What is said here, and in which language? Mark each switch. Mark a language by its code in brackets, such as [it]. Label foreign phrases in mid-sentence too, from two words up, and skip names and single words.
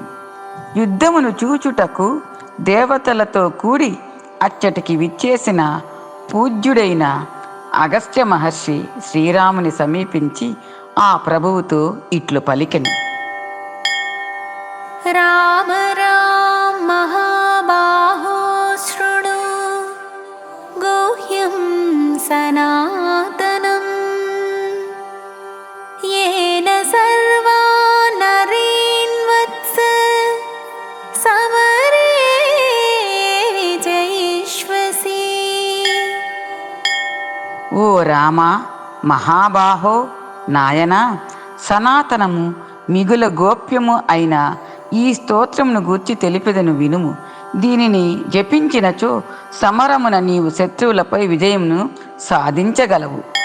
[te] యుద్ధమును చూచుటకు దేవతలతో కూడి అచ్చటికి విచ్చేసిన పూజ్యుడైన అగస్త్య మహర్షి శ్రీరాముని సమీపించి ఆ ప్రభువుతో ఇట్లు పలికెను. [sa] రామ రామ మహాబాహో శృణు గుహ్యం సనాతనం येन सर्वा नरीन् वत्स समरे जयिष्वसि. [te] ఓ రామ మహాబాహో నాయనా, సనాతనము మిగుల గోప్యము అయిన ఈ స్తోత్రమును గూర్చి తెలిపెదను వినుము. దీనిని జపించినచో సమరమున నీవు శత్రువులపై విజయమును సాధించగలవు.